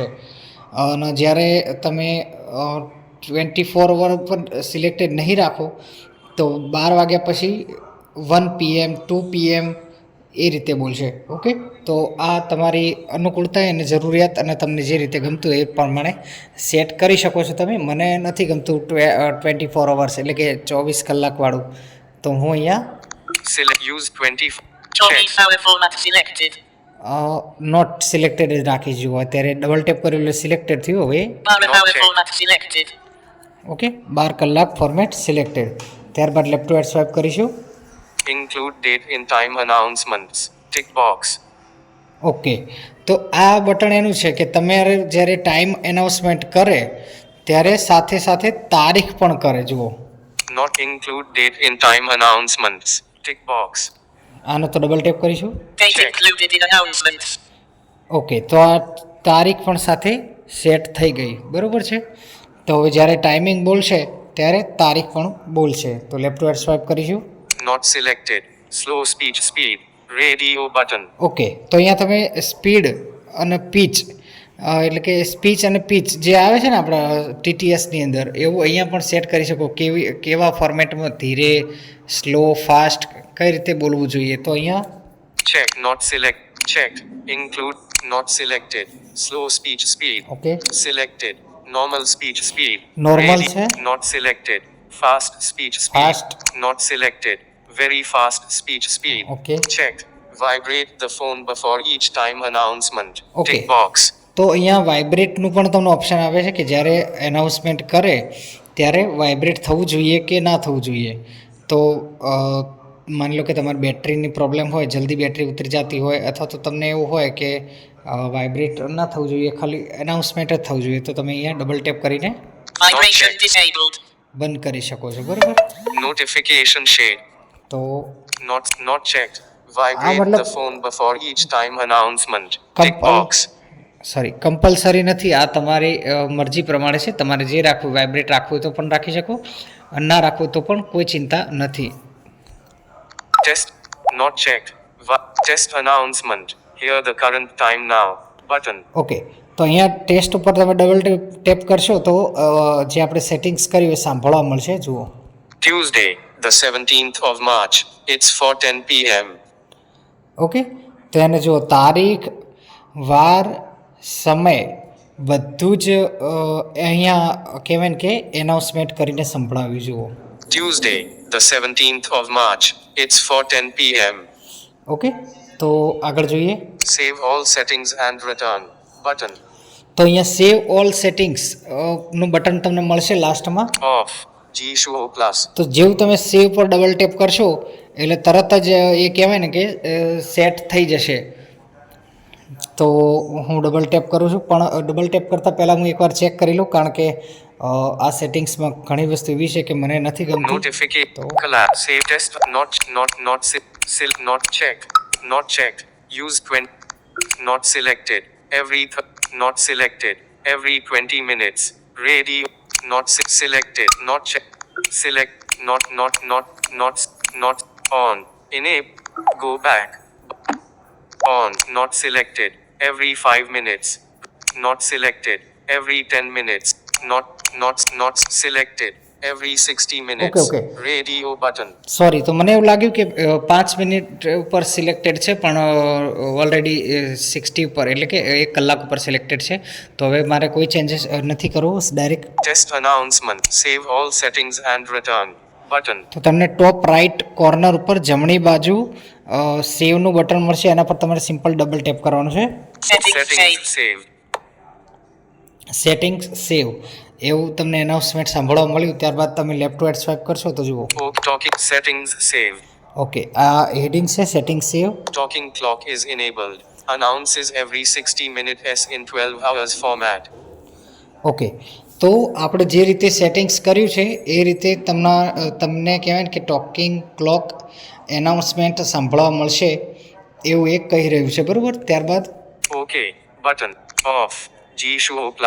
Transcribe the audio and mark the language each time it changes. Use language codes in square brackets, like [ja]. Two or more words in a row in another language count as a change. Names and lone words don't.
[gu] અને જ્યારે તમે 24 અવર પર સિલેક્ટેડ નહીં રાખો તો 12 વાગ્યા પછી 1 PM, 2 PM એ રીતે બોલશે. ઓકે, તો આ તમારી અનુકૂળતા અને જરૂરિયાત અને તમને જે રીતે ગમતું એ પ્રમાણે સેટ કરી શકો છો તમે. મને નથી ગમતું 24 અવર્સ એટલે કે 24 કલાકવાળું, તો હું અહીંયા [en] Select. Use 24. 24 hour format selected. not selected [gu] જ રાખી જુઓ. અત્યારે ડબલ ટેપ કરેલું એટલે સિલેક્ટેડ થયું. હવે [en] 12 hour Okay. format selected. [gu] ઓકે, 12 કલાક ફોર્મેટ સિલેક્ટેડ. ત્યારબાદ [en] left to right swipe [gu] કરીશું. [en] Include date in time announcements. Tick box. [gu] ઓકે, તો આ બટન એનું છે કે તમારે જ્યારે [en] time announcement [gu] કરે ત્યારે સાથે સાથે તારીખ પણ કરે. જુઓ, [en] Not include date in time announcements. Tick box. [gu] આનો તો ડબલ ટેપ કરીશું. [en] Date Check. included in announcements. [gu] ઓકે, તો આ તારીખ પણ સાથે સેટ થઈ ગઈ. બરાબર છે. તો હવે જ્યારે ટાઈમિંગ બોલશે ત્યારે તારીખ પણ બોલશે. તો [en] left to right swipe [gu] કરીશું. [en] Not selected. Slow speech speed. Radio button. [gu] ઓકે, તો અહીંયા તમે સ્પીડ અને પીચ એટલે કે સ્પીચ અને પીચ જે આવે છે ને આપણા TTSની અંદર, એવું અહીંયા પણ સેટ કરી શકો. કેવા ફોર્મેટમાં ધીરે, [en] slow, fast [gu] કઈ રીતે બોલવું જોઈએ. તો અહીંયા [en] Check. Not select. Checked. Include. Not selected. Slow speech speed. [gu] ઓકે, [en] Selected. Normal speech speed. [gu] Normal છે. [en] Not selected. Fast speech speed. Fast. Not selected. Very fast speech speed. Okay. Checked. Vibrate the phone before each time announcement. Okay. Tick box. [gu] તો અહીંયા વાઇબ્રેટનું પણ તમને ઓપ્શન આવે છે કે જ્યારે એનાઉન્સમેન્ટ કરે ત્યારે વાઇબ્રેટ થવું જોઈએ કે ના થવું જોઈએ. તો માની લો કે તમારી બેટરીની પ્રોબ્લેમ હોય, જલ્દી બેટરી ઉતરી જતી હોય, અથવા તો તમને એવું હોય કે વાઇબ્રેટ ના થવું જોઈએ, ખાલી એનાઉન્સમેન્ટ જ થવું જોઈએ, તો તમે અહીંયા ડબલ ટેપ કરીને [en] Vibration checked. disabled. [gu] બંધ કરી શકો છો. બરાબર. [en] Notification shade. [gu] તો [en] Not checked. Vibrate [gu] મતલબ- [en] the phone before each time announcement. Tick box. [gu] કમ્પલસરી નથી, આ તમારી મરજી પ્રમાણે છે. તમારે જે રાખવું, વાઇબ્રેટ રાખવું હોય તો પણ રાખી શકો, ના રાખવું હોય તો પણ કોઈ ચિંતા નથી. [en] Test. Not checked. Test announcement. Here the current time now. Button. [gu] ઓકે, તો અહીંયા ટેસ્ટ ઉપર તમે ડબલ ટેપ કરશો તો જે આપણે સેટિંગ્સ કર્યું એ સાંભળવા મળશે. જુઓ, [en] Tuesday, the 17th of March. It's 4:10 p.m. [gu] ઓકે, તો એને જુઓ, તારીખ, વાર, સમય બધું જ અહીંયા કહેવાય ને કે એનાઉન્સમેન્ટ કરીને સંભળાવ્યું. જુઓ, [en] Tuesday, the 17th of March. It's 4:10 p.m. [gu] ઓકે, તો આગળ જોઈએ. [en] Save all settings and return. Button. [gu] તો અહીંયા [en] save all settings [gu] નું બટન તમને મળશે લાસ્ટમાં. [en] Off. G Show Plus. [gu] તો જેવું તમે સેવ પર ડબલ ટેપ કરશો એટલે તરત જ એ કહેવાય ને કે સેટ થઈ જશે. તો હું ડબલ ટેપ કરું છું, પણ ડબલ ટેપ કરતાં પહેલાં હું એકવાર ચેક કરી લઉં, કારણ કે આ સેટિંગ્સમાં ઘણી વસ્તુ એવી છે કે મને નથી ગમતી. [en] Notification. Collapse. Save test. Not checked. Not checked. Use 20. Not selected. Not selected. Every 20 minutes. Radio. Not selected. Not checked. Select. Not on. Enable. Go back. On. Not selected. Every 5 minutes. Not selected. Every 10 minutes. Not selected. Every 60 minutes. Okay. Radio button. [gu] સોરી, તો મને એવું લાગ્યું કે 5 મિનિટ ઉપર સિલેક્ટેડ છે, પણ ઓલરેડી 60 ઉપર એટલે કે 1 કલાક ઉપર સિલેક્ટેડ છે. તો હવે મારે કોઈ ચેન્જીસ નથી કરવું, ડાયરેક્ટ [en] Test announcement. Save all settings and return. button. [gu] તો તમને [en] top right corner [gu] ઉપર જમણી બાજુ સેવનું બટન મળશે, એના પર તમારે સિમ્પલ ડબલ ટેપ કરવાનું છે. [en] Settings Settings save. save. settings save [gu] એવું તમને એનાઉન્સમેન્ટ સાંભળવા મળ્યું. ત્યારબાદ તમે [en] left to right swipe [gu] કરશો તો જુઓ [en] Talking settings save. [gu] ઓકે આ હેડિંગ છે [en] setting save. Talking clock is enabled. Announces every 60 minutes in 12 hours format. [gu] ઓકે તો આપણે જે રીતે સેટિંગ્સ કર્યું છે એ રીતે તમને કહેવાય ને કે [en] talking clock announcement [gu] સાંભળવા મળશે એવું એક કહી રહ્યું છે, બરાબર. ત્યારબાદ [en] OK button off. G Show Plus.